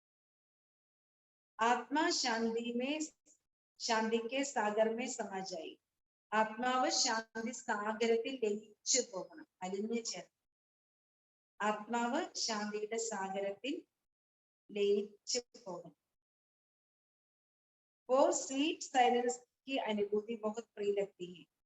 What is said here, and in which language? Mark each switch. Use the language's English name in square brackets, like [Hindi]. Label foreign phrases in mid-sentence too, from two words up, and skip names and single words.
[Hindi] आत्मा शांति के सागर में समा जाए. [Malayalam] ആത്മാവ് ശാന്തി സാഗരത്തിൽ ലയിച്ചു പോകണം, അലിഞ്ഞു ചേർന്ന്. ആത്മാവ് ശാന്തിയുടെ സാഗരത്തിൽ ലയിച്ചു പോകണം. [Hindi] वो [English] sweet silence [Hindi] की अनुभूति बहुत प्रिय लगती है.